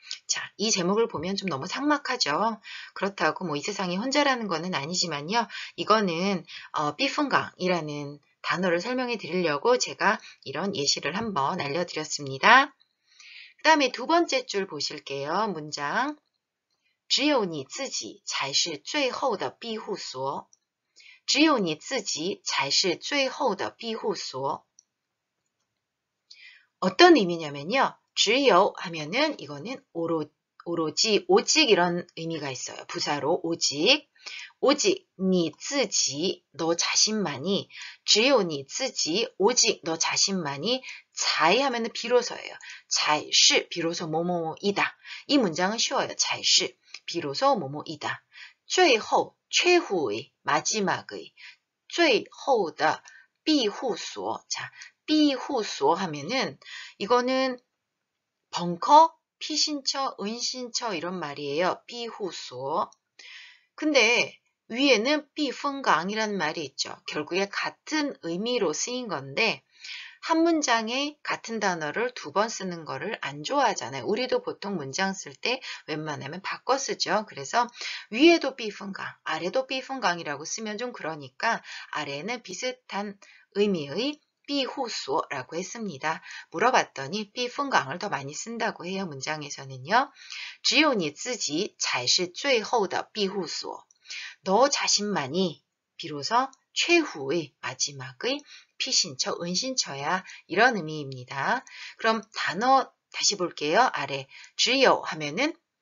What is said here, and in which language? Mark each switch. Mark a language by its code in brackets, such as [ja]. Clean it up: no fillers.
[ko] 자, 이 제목을 보면 좀 너무 삭막하죠. 그렇다고 뭐 이 세상에 혼자라는 거는 아니지만요. 이거는 삐풍강이라는 단어를 설명해 드리려고 제가 이런 예시를 한번 알려드렸습니다. 그 다음에 두 번째 줄 보실게요. 문장. [zh] 只有你自己才是最后的庇护所. 只有你自己才是最后的庇护所. [ko] 어떤 의미냐면요. 只有 하면은 이거는 오로지, 오직 이런 의미가 있어요. 부사로 오직. 오직 [zh] 你自己 [ko] 너 자신만이 [zh] 只有你自己 [ko] 오직 너 자신만이 才 하면은 비로소예요. 才是 비로소 뭐뭐이다. 이 문장은 쉬워요. 才是 비로소 뭐뭐이다. 最后 최후의 마지막의 [zh] 最后的庇护所. [ko] 자, 庇护所 하면은 이거는 벙커, 피신처, 은신처 이런 말이에요. [zh] 庇护所. [ko] 근데 위에는 避风港이라는 말이 있죠. 결국에 같은 의미로 쓰인 건데 한 문장에 같은 단어를 두 번 쓰는 거를 안 좋아하잖아요. 우리도 보통 문장 쓸 때 웬만하면 바꿔 쓰죠. 그래서 위에도 避风港, 아래도 避风港이라고 쓰면 좀 그러니까 아래는 비슷한 의미의 庇护所라고 했습니다. 물어봤더니 避风港을 더 많이 쓴다고 해요. 문장에서는요. [zh] 只有你自己才是最后的庇护所. [ko] 너 자신만이 비로소 최후의 마지막의 피신처, 은신처야. 이런 의미입니다. 그럼 단어 다시 볼게요. 아래 只有 하면은